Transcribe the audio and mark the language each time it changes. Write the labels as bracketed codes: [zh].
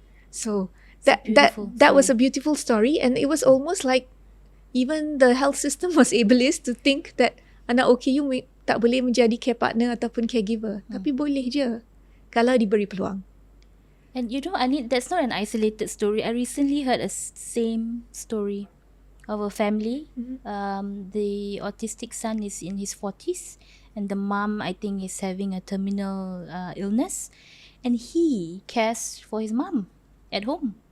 [en] So that was a beautiful story, and it was almost like even the health system was ableist to think that [ms] anak OKU tak boleh menjadi [en] care partner [ms] ataupun [en] caregiver. [ms] Tapi boleh je kalau diberi peluang. [en] And Anit, that's not an isolated story. I recently heard a same story of a family. The autistic son is in his 40s, and the mom, I think, is having a terminal illness, and he cares for his mom at home.